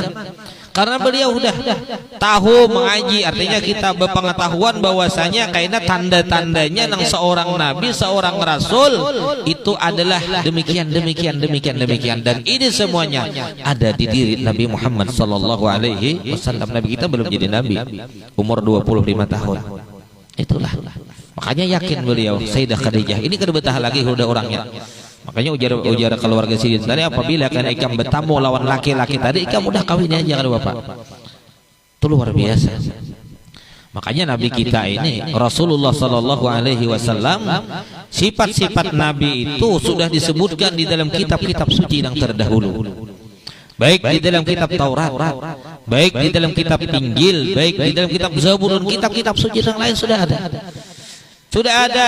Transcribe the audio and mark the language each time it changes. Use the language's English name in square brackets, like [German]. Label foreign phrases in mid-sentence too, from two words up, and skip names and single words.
[Indonesian] Karena beliau sudah tahu mengaji, artinya kita berpengetahuan bahwasanya kayaknya tanda-tandanya yang seorang nabi, seorang rasul itu adalah demikian dan ini semuanya ada di diri Nabi Muhammad [Arabic] صلى الله عليه وسلم. [Indonesian] Nabi kita belum jadi nabi, umur 25 tahun. Itulah. Makanya yakin beliau Sayyidah Khadijah ini kada betah lagi udah orangnya. Makanya ujar keluarga sini tadi apabila kan ikam bertamu lawan laki-laki tadi ikam udah kawin aja kan Bapak. Itu luar biasa. Makanya Nabi kita ini Rasulullah [Arabic] صلى الله عليه وسلم [Indonesian] sifat-sifat Nabi itu sudah disebutkan di dalam kitab-kitab suci yang terdahulu. Baik di dalam kitab Taurat, baik di dalam kitab Injil, baik di dalam kitab Zabur, kitab-kitab suci yang lain sudah ada. Sudah ada.